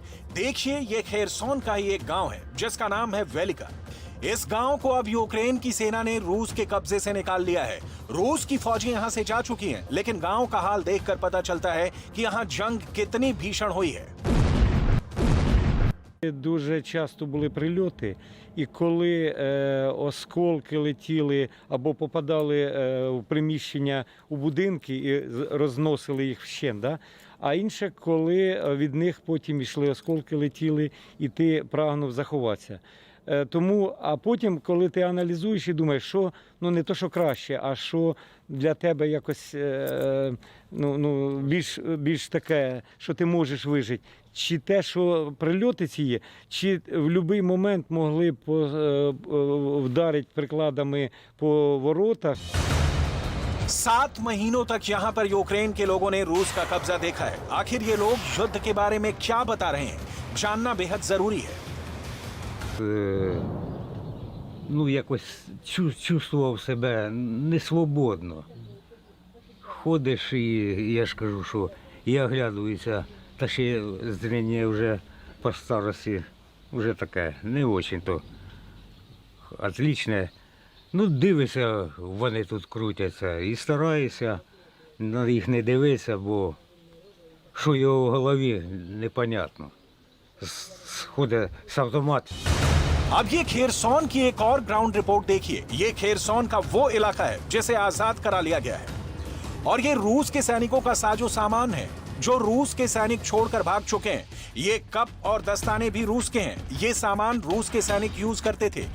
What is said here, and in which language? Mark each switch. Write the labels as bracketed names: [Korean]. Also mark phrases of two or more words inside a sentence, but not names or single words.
[Hindi] देखिए, ये खेरसॉन का ही एक गांव है जिसका नाम है वेलिका। इस गांव को अब यूक्रेन की सेना ने रूस के कब्जे से निकाल लिया है। रूस की फौजी यहां से जा चुकी हैं, लेकिन गांव का हाल देखकर पता चलता है कि यहां जंग कितनी भीषण हुई है। [Ukrainian] Дуже часто були прильоти, і коли осколки летіли або попадали в приміщення, у будинки і розносили їх вщент, да? А інше, коли від них потім йшли осколки, летіли, і ти прагнув заховатися. Тому, а потім, коли ти аналізуєш і думаєш, що ну не то, що краще, а що для тебе якось більш таке, що ти можеш вижити. Чи те, що прильоти ці є, чи в будь-який момент могли вдарити прикладами по воротах. [Hindi] 7 महीनों तक यहाँ पर यूक्रेन के लोगों ने रूस का कब्जा देखा है। आखिर ये लोग युद्ध के बारे में क्या बता रहे हैं, जानना बेहद जरूरी है। [Ukrainian] Ну, якось [Russian] чувствував себе несвободно. [Ukrainian] Ходиш і я ж кажу, що я оглядуюся, та ще зріння вже по старості вже таке, [Russian] не очень-то отличне. [Ukrainian] Ну, дивишся, вони тут крутяться і стараюся на їх не дивитися, бо що його в голові, непонятно. Сходить з автомату. [Hindi] अब ये खेरसॉन की एक और ग्राउंड रिपोर्ट देखिए। ये खेरसॉन का वो इलाका है जिसे आजाद करा लिया गया है और ये रूस के सैनिकों का साजो सामान है जो रूस के सैनिक छोड़कर भाग चुके हैं। ये कप और दस्ताने भी रूस के हैं। ये सामान रूस के सैनिक यूज करते थे।